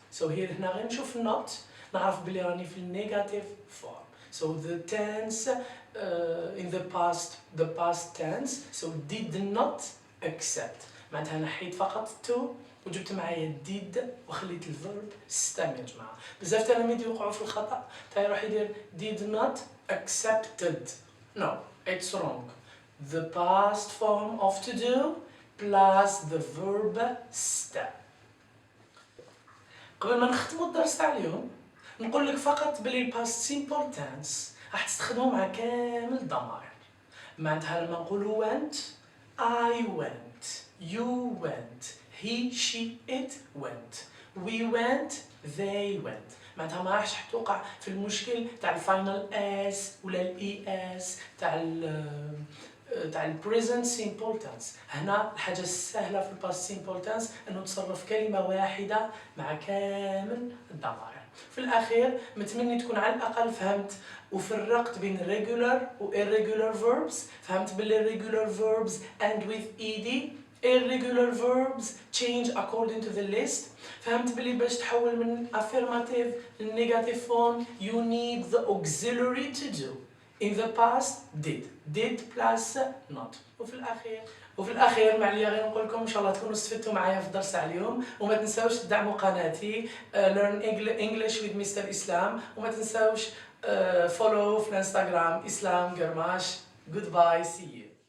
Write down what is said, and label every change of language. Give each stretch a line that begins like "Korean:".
English: so here
Arabic: هنا غير نشوف not نعرف بلي راني في negative form.
English: so the tense in the past tense, so did not accept
Arabic: معناتها نحيت فقط
English: to وجبت معايا did وخليت الفيرب stem.
Arabic: يا جماعه بزاف تلاميذ يوقعوا في الخطا تاع يروح يدير did not accepted.
English: no, it's wrong. the past form of to do plus the verb stem.
Arabic: قبل ما نختموا الدرس تاع اليوم نقول لك فقط بلي past simple tense راح تستخدمه مع كامل الضمائر. معناتها لما نقولوا
English: went I went، you went، he she it went، we went they went.
Arabic: معناتها ما راحش توقع في المشكل تاع الفاينل اس ولا الاي اس تاع البريزنت سيمبل تنس. هنا الحاجه السهله في الباست سيمبل تنس انه تصرف كلمه واحده مع كامل الضمائر. في الاخير متمني تكون على الاقل فهمت وفرقت بين regular و irregular verbs. فهمت باللي
English: regular verbs end with ed، irregular verbs change according to the list.
Arabic: فهمت باللي باش تحول من
English: affirmative للنيجاتيف form you need the auxiliary to do. in the past did plus not.
Arabic: وفي الاخير معليا غير نقول لكم ان شاء الله تكونوا استفدتوا معايا في الدرس تاع اليوم، وما تنساوش تدعموا قناتي learn English with Mr. Islam، وما تنساوش follow في الانستغرام اسلام قرماش.
English: goodbye، see you.